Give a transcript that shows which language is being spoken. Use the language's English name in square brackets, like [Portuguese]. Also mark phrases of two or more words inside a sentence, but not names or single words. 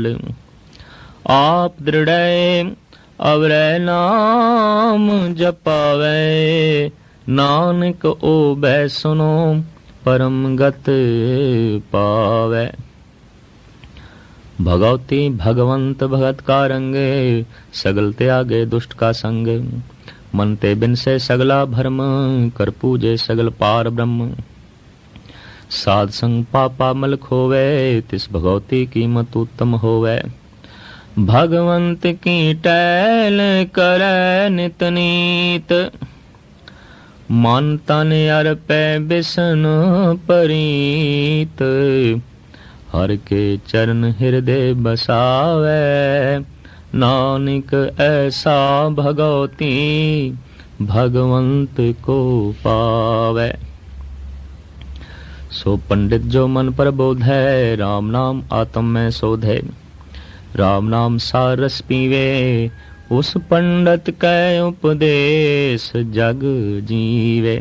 [Punjabi] ਆਪ ਦ੍ਰਿੜ ਅਵਰੈ ਨਾਮ ਜਪਾਵੈ ਨਾਨਕ ਓ ਬੈਸਨੋ ਪਰਮ ਗਤਿ ਪਾਵੈ। ਭਗਉਤੀ ਭਗਵੰਤ ਭਗਤਿ ਕਾ ਰੰਗੁ, ਸਗਲ ਤਿਆਗੈ ਦੁਸਟ ਕਾ ਸੰਗੁ। ਮਨ ਤੇ ਬਿਨਸੈ ਸਗਲਾ ਭਰਮੁ ਕਰਿ ਪੂਜੈ ਸਗਲ ਪਾਰਬ੍ਰਹਮੁ। ਸਾਧਸੰਗਿ ਪਾਪਾ ਮਲੁ ਖੋਵੈ ਤਿਸੁ ਭਗਉਤੀ ਕੀ ਮਤਿ ਊਤਮ ਹੋਵੈ। ਭਗਵੰਤ ਕੀ ਟਹਲ ਕਰੈ ਨਿਤ ਨੀਤਿ ਮਨੁ ਤਨੁ ਅਰਪੈ ਬਿਸਨ ਪਰੀਤਿ। ਹਰਿ ਕੇ ਚਰਨ ਹਿਰਦੈ ਬਸਾਵੈ, ਨਾਨਕ ਐਸਾ ਭਗਉਤੀ ਭਗਵੰਤ ਕਉ ਪਾਵੈ। ਸੋ ਪੰਡਿਤੁ ਜੋ ਮਨੁ ਪਰਬੋਧੈ ਰਾਮ ਨਾਮੁ ਆਤਮ ਮਹਿ ਸੋਧੈ। ਰਾਮ ਨਾਮ ਸਾਰੁ ਰਸੁ ਪੀਵੈ ਉਸੁ ਪੰਡਿਤ ਕੈ ਉਪਦੇਸਿ ਜਗੁ ਜੀਵੈ।